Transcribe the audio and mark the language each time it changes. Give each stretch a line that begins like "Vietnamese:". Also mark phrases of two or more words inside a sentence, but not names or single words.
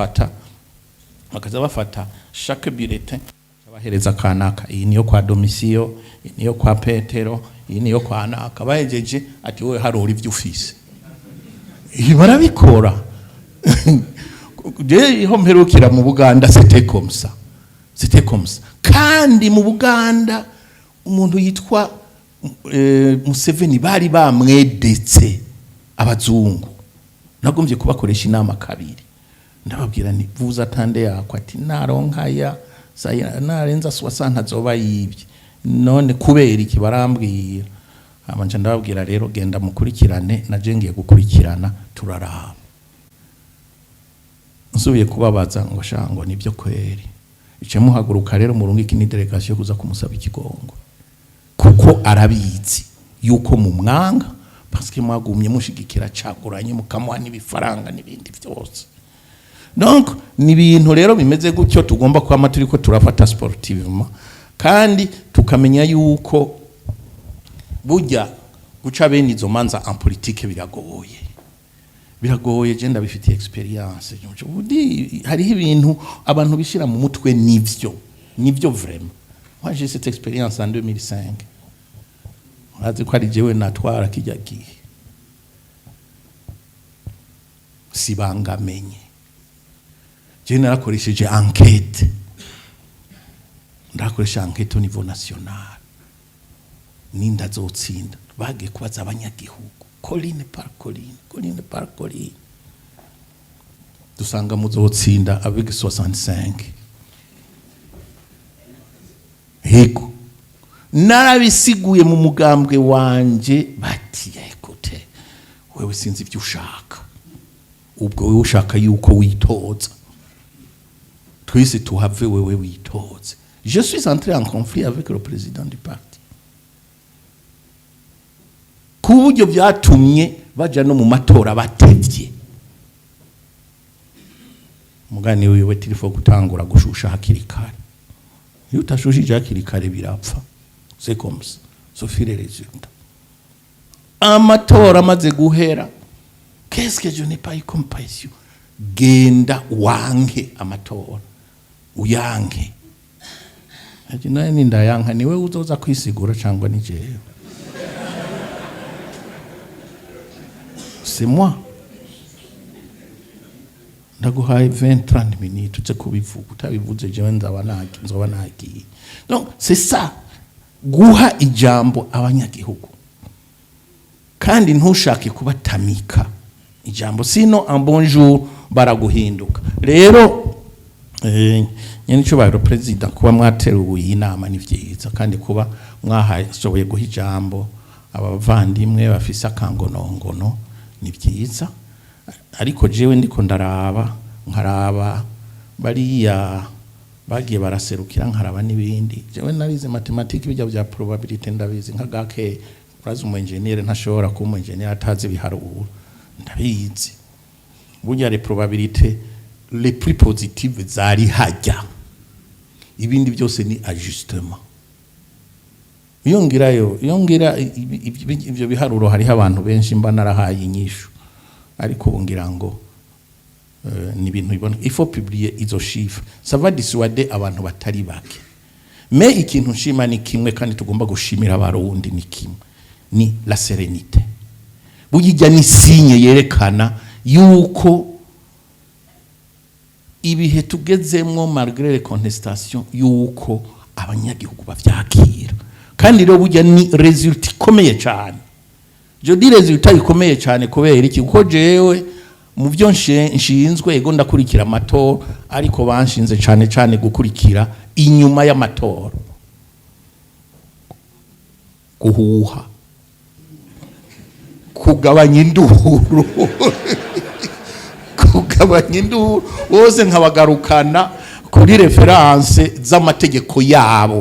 Rundi: bafata
French: chaque bulletin
Rundi: bahereza kanaka iyi niyo kwa Domisio iyi niyo kwa Petero iyi niyo kwa Naka bahejeje ati wowe harora ivyo ufise ibi barabikora je iho mperukira mu Buganda
French: c'était comme ça c'était comme ça.
Rundi: Kandi mu Buganda umuntu yitwa Museveni bari bamwedetse abazungu, nagomvye kubakoresha inama kabiri, ndababwira nti vuza tande yakwa ati naronkaya narenza 60 azoba yibye, none kubera iki barambwira. Amanje ndababwira rero genda mukurikirane, naje ngiye gukurikirana turaraba. Nsubiye kubabaza ngo shango nibyo kweri, ice muhaguruka rero murungika ni delegation kuza kumusaba ikigongo, kuko arabizi yuko mu mwanga parce que mwagumye mushigikira caguranye mukamwa n'ibifaranga n'ibindi byose. Donc ni bintu rero bimeze gutyo tugomba kwama turiko turafata sportivement, kandi tukamenya yuko burya guca bene izo manza
French: en politique
Rundi: biragoye je ndabifitiye experience. Hari ibintu abantu bishira mu mutwe nivyo vraiment.
French: Moi j'ai cette expérience en 2005.
Rundi: Azi ko ari jewe natwara kijya gihe sibangamenye, je narakoresheje enquête, ndakoresha enquête
French: au niveau national,
Rundi: ninda zotsinda bage kubaza abanyagihugu
French: colline par colline,
Rundi: dusanga muzotsinda avec 65. Hego narabisiguye mu mugambwe wanje bati ekote wewe sinzi ibyo ushaka, ubwo wewe ushaka yuko witoza, twese tuhave wewe witoze.
French: Je suis entré en conflit avec le président du parti,
Rundi: kuburyo byatumye baja no mu matora batevye. Mugani wewe tilifo gutangura gushusha hakiri kare, iyo utashushije hakiri kare birapfa.
French: C'est comme ça, ce fut les résultats.
Rundi: Amatora amaze guhera,
French: qu'est-ce que je n'ai pas eu comme passion?
Rundi: Genda wange amatora, uyange. Ati nani ndayanka niwe uzoza kwisigura cyangwa ni jewe?
French: C'est moi.
Rundi: Ndaguhaye 20-30 minutes uze kubivuga, utabivuze jewe nzoba nagiye.
French: Donc c'est ça,
Rundi: guha ijambo abanyagihugu kandi ntushake kubatamika ijambo, sino
French: un bonjour
Rundi: baraguhinduka. Rero nyene cyo baro president kuba mwateruye inama ni vyiza, kandi kuba mwahashoboye guha ijambo abavandimwe bafise akangonongono ni vyiza. Ariko jewe ndiko nkaraba bariya bagiye baraserukira, nkaraba n'ibindi. Jewe narize mathematics bijya bya probability ndabizi, nka gake urazi umu engineer ntashobora kuba umu engineer atazi biharuro, ndabizi. Burya
French: les probabilités les plus positives
Rundi: zari hajya, ibindi byose ni ajustement. Yongira ibyo biharuro hari abantu benshi mba narahaye inyishu, ariko bongira ngo ni ibintu bibona.
French: Il faut publier izo chiffres, ça va dissuader
Rundi: abantu batari bake. Mais ikintu nshima ni kimwe, kandi tugomba gushimira abarundi ni kimwe, ni
French: la sérénité.
Rundi: Bujya ni signe yerekana yuko ibihe tugezemwo
French: malgré les contestations
Rundi: yuko abanyagihugu bavyakira. Kandi rero bujya ni result ikomeye cyane.
French: Je dis resultat
Rundi: ikomeye cyane kubera iki? Kuko jewe mu byo nshinzwe ego ndakurikira amatora, ariko banshinze cyane gukurikira inyuma y'amatora, guhuha, kugabanya induru kugabanya induru, bose nkabagarukana kuri reference z'amategeko yabo.